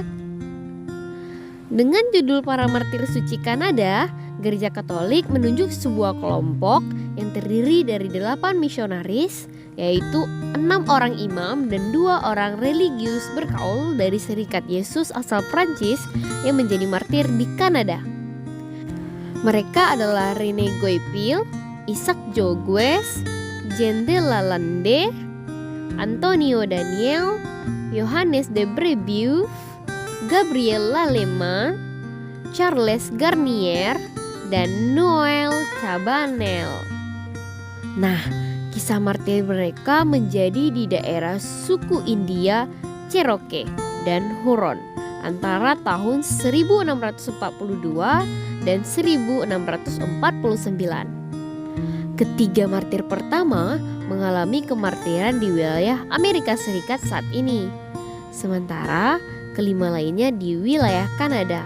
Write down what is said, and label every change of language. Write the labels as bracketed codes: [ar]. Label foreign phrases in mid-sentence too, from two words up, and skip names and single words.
[id] Dengan judul Para Martir Suci Kanada, Gereja Katolik menunjuk sebuah kelompok yang terdiri dari 8 misionaris, yaitu 6 orang imam dan 2 orang religius bergaul dari Serikat Yesus asal Prancis yang menjadi martir di Kanada. Mereka adalah René Goupil, Isaac Jogues, Jean de Lalande, Antonio Daniel, Johannes de Brebeuf, Gabriel Lallemand, Charles Garnier, dan Noel Chabanel. Nah, kisah martir mereka menjadi di daerah suku India, Cherokee, dan Huron antara tahun 1642 dan 1649. Ketiga martir pertama mengalami kemartiran di wilayah Amerika Serikat saat ini, sementara kelima lainnya di wilayah Kanada.